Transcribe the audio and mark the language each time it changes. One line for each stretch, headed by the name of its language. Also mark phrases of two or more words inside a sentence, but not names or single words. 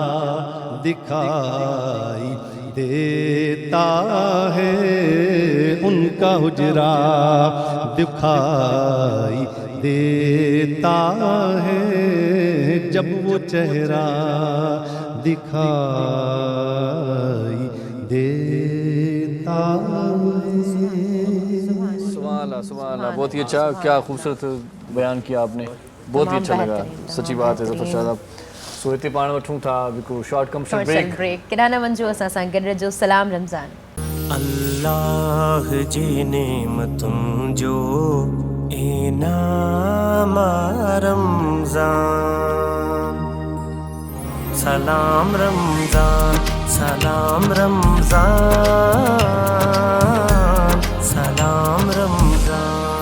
Urdu: دکھائی دیتا ہے, ان کا حجرہ دکھائی دیتا ہے, جب وہ چہرہ دکھائی دیتا ہے.
Arabic: سبحان اللہ سبحان اللہ,
Urdu: بہت ہی اچھا, کیا خوبصورت بیان کیا آپ نے, بہت ہی اچھا لگا, سچی بات ہے ظفر شاہ صاحب.
Sindhi: सो हिते पाण वठूं था हिकु
English: short commercial
Sindhi: कमर्शियल ब्रेक ब्रेक केॾा न वञो असां सां गॾु रहिजो सलाम रमज़ान अल्लाह जी नेमतुनि जो इनाम रमज़ान सलाम रमज़ान सलाम रमज़ान सलाम रमज़ान